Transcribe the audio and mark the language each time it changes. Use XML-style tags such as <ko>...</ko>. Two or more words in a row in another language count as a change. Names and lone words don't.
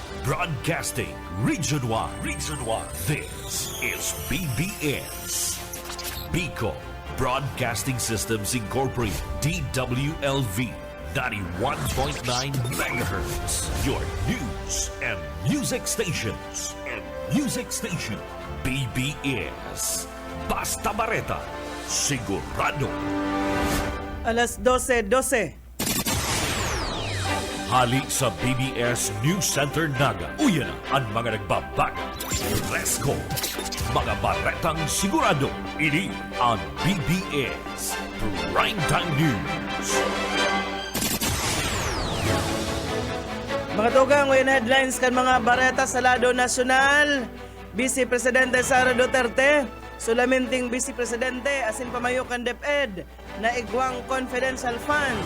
<en>Broadcasting Region 1. Region 1. This is BBS. Bicol Broadcasting Systems Incorporated. DWLV. 91.9 megahertz. Your news and music stations.</en> <bik>BBS. Basta Bareta. Sigurado. Alas 12:12. Hali sa BBS News Center Naga. Uyan ang mga nagbabago.</bik> <en>Let's go!</en> <bik>Mga baretang sigurado. Ini ang BBS Primetime News. Mga tugang, ngayon headlines kan mga bareta sa lado nasyonal. Vice Presidente Sara Duterte, sulaminting Vice Presidente asin pamayo kan DepEd na igwang confidential funds.</bik>